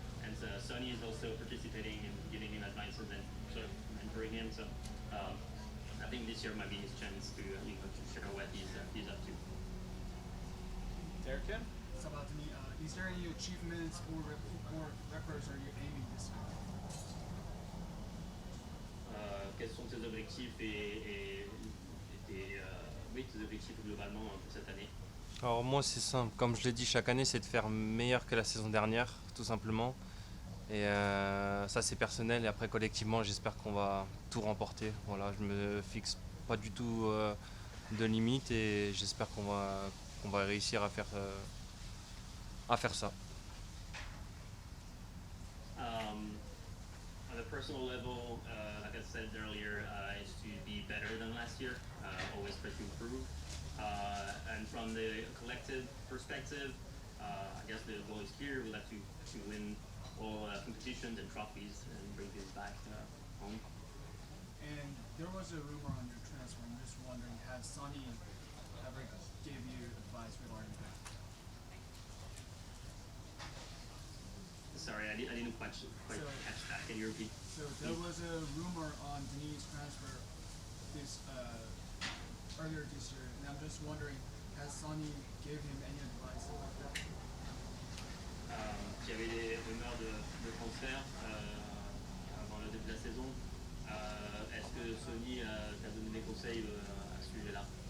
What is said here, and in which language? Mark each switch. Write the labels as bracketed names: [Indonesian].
[English] And Sonny is also participating and giving him advices and sort of mentoring him. So I think this year might be his chance to show what he's up to. Derek Kim? Sabatini, is there any achievements or records are you aiming this year? [French] Quels sont tes objectifs et tes objectifs globalement pour cette année? Alors moi c'est simple, comme je l'ai dit chaque année c'est de faire meilleur que la saison dernière tout simplement et ça c'est personnel et après collectivement j'espère qu'on va tout remporter. Voilà, je me fixe pas du tout de limite et j'espère qu'on va réussir à faire ça. [English] On a personal level, like I said earlier, is to be better than last year, always try to improve. And from the collective perspective, I guess the goal is clear. We'd like to win all competitions and trophies and bring this back home. And there was a rumor on your transfer. I'm just wondering, has Sonny ever gave you advice regarding that? Sorry, I didn't quite catch that. Can you repeat? So there was a rumor on Denis' transfer earlier this year, and I'm just wondering, has Sonny gave him any advice about that? [French] Il y avait des rumeurs de transfert avant le début de la saison. Est-ce que Sonny t'a donné des conseils à ce sujet-là?